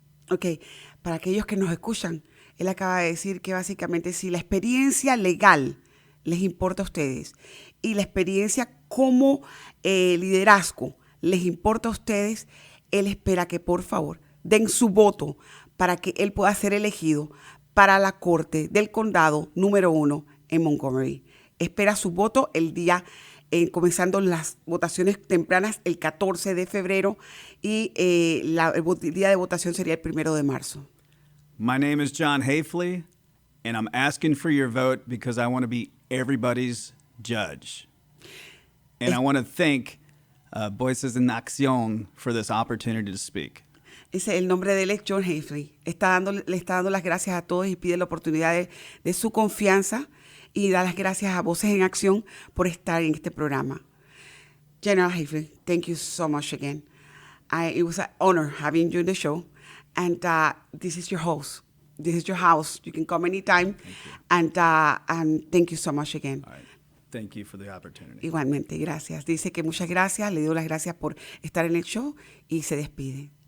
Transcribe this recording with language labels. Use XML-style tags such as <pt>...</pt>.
<es>Ok, para aquellos que nos escuchan, él acaba de decir que básicamente si la experiencia legal les importa a ustedes y la experiencia como liderazgo les importa a ustedes, él espera que por favor den su voto para que él pueda ser elegido para la Corte del Condado número 1 en Montgomery. Espera su voto el día, comenzando las votaciones tempranas el 14 de febrero y el día de votación sería el 1 de marzo.</es> <en>My name is John Hafley, and I'm asking for your vote because I want to be everybody's judge. And I want to thank Voces En Accion for this opportunity to speak.</en> <es>El nombre de él es John Hafley. Le está dando las gracias a todos y pide la oportunidad de su confianza y da las gracias a Voces en Acción por estar en este programa.</es> <en>General Hafley, thank you so much again. It was an honor having you in the show. And this is your host. This is your house. You can come anytime. And thank you so much again. All right. Thank you for the opportunity.</en> <es>Igualmente, gracias. Dice que muchas gracias. Le doy las gracias por estar en el show y se despide.</es>